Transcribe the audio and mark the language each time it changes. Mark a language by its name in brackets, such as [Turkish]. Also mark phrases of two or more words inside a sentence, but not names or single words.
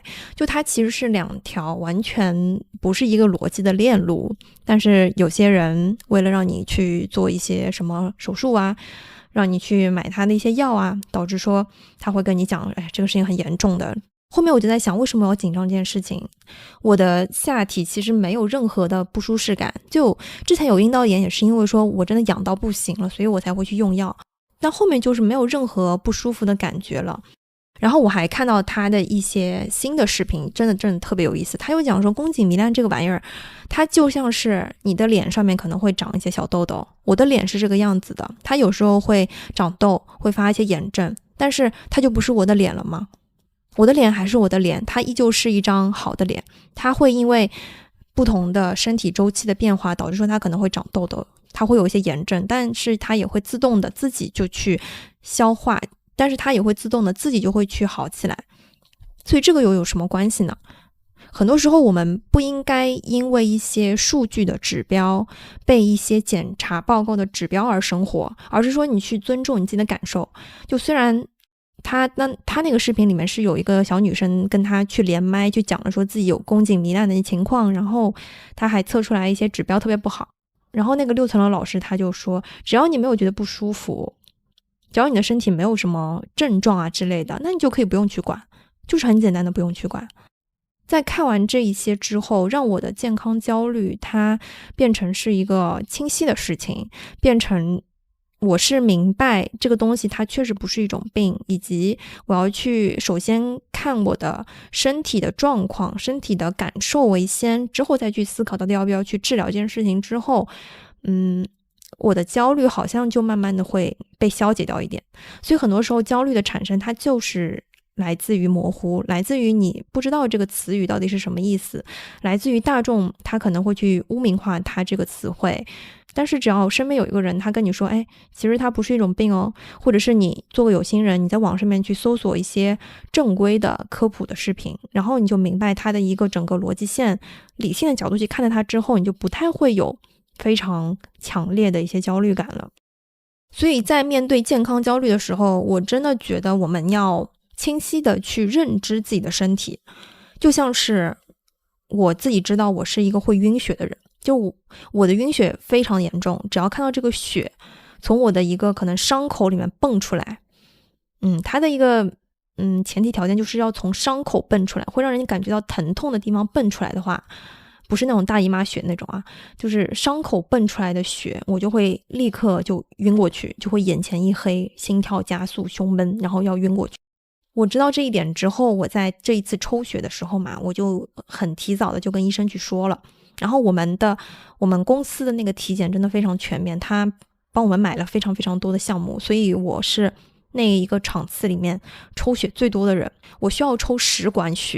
[Chinese] 就它其實是兩條完全不是一個邏輯的鏈路，但是有些人為了讓你去做一些什麼手術啊，讓你去買他的一些藥啊，導致說他會跟你講，哎，這個事情很嚴重的。後面我就在想，為什麼我要緊張這件事情？我的下體其實沒有任何的不舒適感，就之前有阴道炎也是因為說我真的癢到不行了，所以我才會去用藥，但後面就是沒有任何不舒服的感覺了。然後我還看到他的一些新的視頻，真的特別有意思。他又講說，宮頸糜爛這個玩意兒，它就像是你的臉上面可能會長一些小痘痘，我的臉是這個樣子的，它有時候會長痘，會發一些炎症，但是它就不是我的臉了嗎？我的臉還是我的臉，它依舊是一張好的臉。它會因為不同的身體周期的變化，導致說它可能會長痘痘，它會有一些炎症，但是它也會自動的自己就去消化，但是它也會自動的自己就會去好起来。所以這個又有什麼關係呢？很多時候我們不應該因為一些數據的指標，被一些檢查報告的指標而生活，而是說你去尊重你自己的感受。就雖然他那個視頻裡面是有一個小女生跟他去連麥，去講了說自己有宮頸糜爛的情況，然後他還測出來一些指標特別不好。然後那個6層樓老師他就說，只要你沒有覺得不舒服，只要你的身體沒有什麼症狀啊之類的，那你就可以不用去管，就是很簡单的不用去管。在看完這一些之後，讓我的健康焦慮它變成是一個清晰的事情，变成我是明白這個東西它確實不是一種病，以及我要去首先看我的身體的狀況，身體的感受為先，之後再去思考到底要不要去治療這件事情之後，我的焦慮好像就慢慢的會被消解掉一點。所以很多時候焦慮的產生它就是來自於模糊，來自於你不知道這個詞語到底是什麼意思，來自於大眾他可能會去污名化它這個詞彙。但是只要身邊有一個人他跟你說，哎，其實它不是一種病哦，或者是你做個有心人，你在網上面去搜索一些正規的科普的視頻，然後你就明白它的一個整個邏輯線，理性的角度去看待它之後，你就不太會有非常強烈的一些焦慮感了。所以在面對健康焦慮的時候，我真的覺得我們要清晰的去認知自己的身體。就像是我自己知道我是一個会暈血的人，就我的暈血非常嚴重，只要看到這個血從我的一個可能傷口裡面蹦出來，它的一個前提条件就是要從傷口蹦出来，會讓人感覺到疼痛的地方蹦出來的話，不是那種大姨媽血那種啊，就是傷口蹦出來的血，我就會立刻就暈過去，就會眼前一黑，心跳加速，胸悶，然後要暈過去。我知道這一點之後，我在這一次抽血的時候嘛，我就很提早的就跟醫生去說了。然後我們公司的那個體檢真的非常全面，他幫我們買了非常非常多的項目，所以我是那一個場次裡面抽血最多的人，我需要抽10管血。